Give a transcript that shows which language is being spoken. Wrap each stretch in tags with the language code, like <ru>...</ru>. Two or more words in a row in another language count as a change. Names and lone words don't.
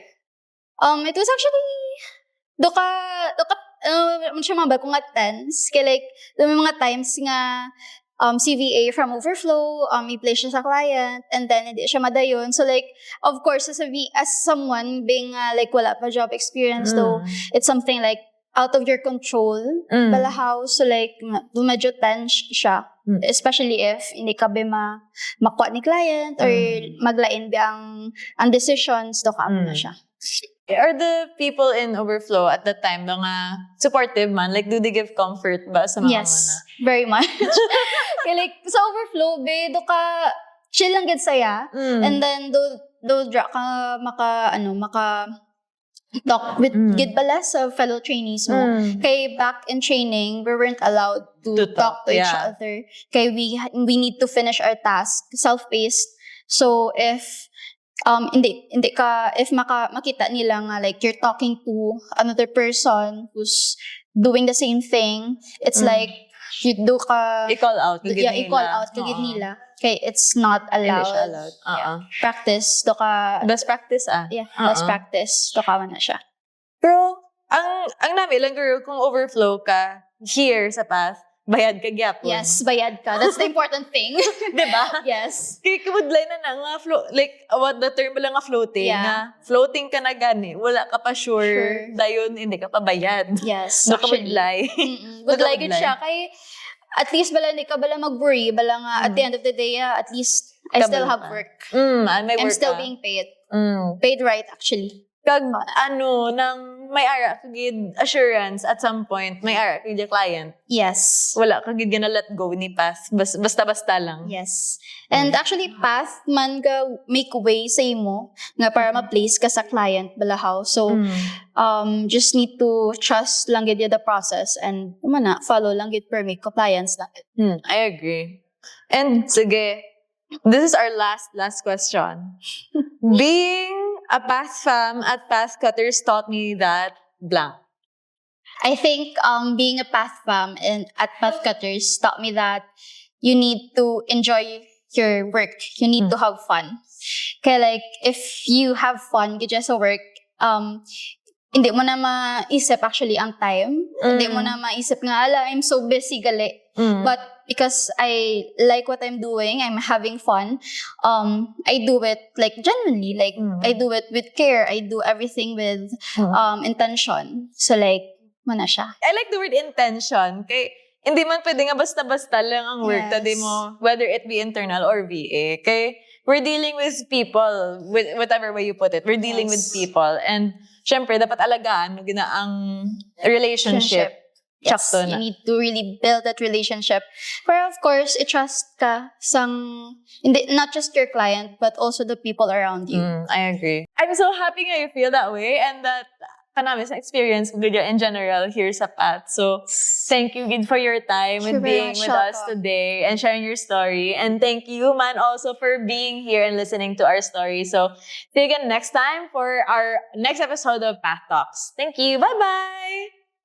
<en>It was actually,</en> <hil>siya mga kung nga tense. Kaya may mga times nga,</hil> <en>CVA from overflow,</en> <hil>i-place siya sa client, and then hindi siya madayon.</hil> <en>So of course, as someone being</en> <hil>wala pa</hil> <en>job experience, though, it's something out of your control,</en> <hil>balahaw. So medyo tense siya. Especially if hindi ka ba makuha ni client, or maglain ba ang decisions, do ka na siya.</hil> <en>Are the people in overflow at that time</en> <hil>mga supportive man?</hil> <en>Like, do they give comfort</en> <hil>ba sa mga</hil> <en>Yes, very much.</en> <hil>Kaya sa overflow, do ka chill lang gid saya,</hil> <en>and then</en> <hil>do dra ka maka talk with gid bala sa</hil> <en>fellow trainees</en> <hil>mo.</hil> <en>Kay back in training, we weren't allowed to talk to each other. Kay we need to finish our task self-paced. So if if makita nila nga you're talking to another person who's doing the same thing, it's you do ka</en> <hil>i-call out kagid nila.</hil> <en>Okay, it's not allowed.</en> <hil>Practice do ka</hil> <en>best practice best practice</en> <hil>do ka na siya. Pero ang namin lang kung overflow ka here sa Path, bayad ka gyapon. Yes, bayad ka.</hil> <en>That's the important thing.</en> <hil>Diba?</hil> <en>Yes.</en> <hil>Kaya kabudlay na nga,</hil> <en>what the term</en> <hil>lang nga floating, nga floating ka na gani, wala ka pa sure. Dayon, hindi ka pa bayad.</hil> <en>Yes, actually.</en> <hil>Budlay gud siya, kay</hil> <en>at least</en> <hil>hindi ka mag-worry, nga</hil> <en>at the end of the day, at least I still have work. I'm still being paid. Paid right, actually.</en> <hil>Kag, nang may ara kagid assurance</hil> <en>at some point,</en> <hil>may ara kagid client.</hil> <en>Yes.</en> <hil>Wala kagid</hil> <en>gonna let go</en> <hil>ni Path. Basta-basta lang.</hil> <en>Yes. And actually,</en> <hil>Path man ga make way sa imo nga para ma-place ka sa client balahaw.</hil> <en>So, just need to trust</en> <hil>lang gid</hil> <en>the process and follow</en> <hil>lang gid</hil> <en>per make compliance lang. I agree. And sige, this is our last question. Being a Path fam at Pathcutters taught me that blank. I think being a Path fam and at Pathcutters taught me that you need to enjoy your work. You need to have fun. Kaya if you have fun, you just work,</en> <hil>hindi mo na maisip actually ang time. Hindi mo na maisip nga,</hil> <en>I'm so busy gali. But because I like what I'm doing, I'm having fun, I do it genuinely. I do it with care. I do everything with intention.</en> <hil>So mana siya.</hil> <en>I like the word intention.</en> <hil>Kay hindi man pwede nga basta-basta lang ang work. Yes. Tadi mo,</hil> <en>whether it be internal or VA. Kay we're dealing with people, with whatever way you put it. We're dealing with Yes. people.</en> <hil>And syempre, dapat alagaan mo gina ang relationship.</hil> <en>Yes,</en> <hil>Sakto</hil> <en>you</en> <hil>na.</hil> <en>need to really build that relationship. Where of course,</en> <hil>i-trust ka hindi,</hil> <en>not just your client, but also the people around you. I agree. I'm so happy nga you feel that way and that</en> <hil>kanami sa experience ko gid</hil> <en>in general here sa Path. So, thank you gid for your time Thank you and very being much, with us Shaka. today and sharing your story. And thank you, man, also for being here and listening to our story. So, see you again next time for our next episode of Path Talks. Thank you. Bye-bye!</en>